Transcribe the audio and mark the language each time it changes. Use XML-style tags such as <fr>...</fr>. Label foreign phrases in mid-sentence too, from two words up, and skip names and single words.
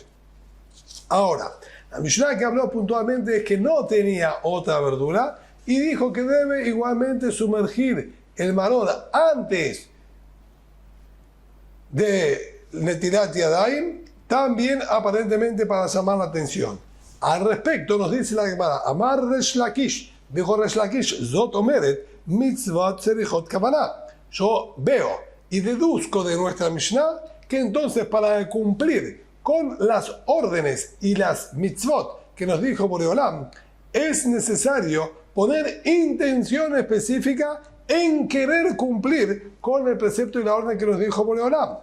<es>Ahora, la Mishnah que habló puntualmente es que no tenía otra verdura y dijo que debe igualmente sumergir el maror antes de</es> <he>נטילת ידיים,</he> <es>también aparentemente para llamar la atención. Al respecto nos dice la Gemara,</es> <he>אמר ריש לקיש,</he> <es>dijo Resh Lakish,</es> <he>זאת אומרת מצוות צריכות כוונה.</he> <es>Yo veo y deduzco de nuestra Mishnah que entonces para cumplir con las órdenes y las mitzvot que nos dijo Boreolam, es necesario poner intención específica en querer cumplir con el precepto y la orden que nos dijo Boreolam.</es>